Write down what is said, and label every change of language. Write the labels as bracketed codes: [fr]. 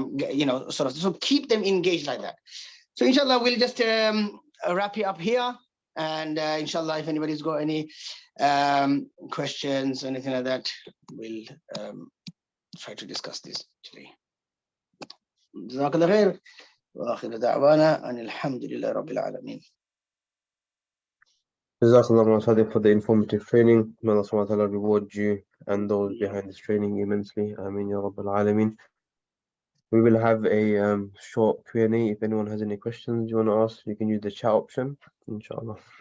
[en] You know, sort of, so keep them engaged like that. So inshallah, we'll just wrap it up here, and inshallah, if anybody's got any questions or anything like that, we'll try to discuss this today. [ar] جزاك الله خير وآخر دعوانا أن الحمد لله رب العالمين. [en] Jazakallah Mawlana Sadique for the informative training. May Allah subhanahu wa ta'ala reward you and those behind this training immensely. Ameen ya Rabbil Alameen. We will have a short Q&A. If anyone has any questions you want to ask, you can use the chat option, inshallah.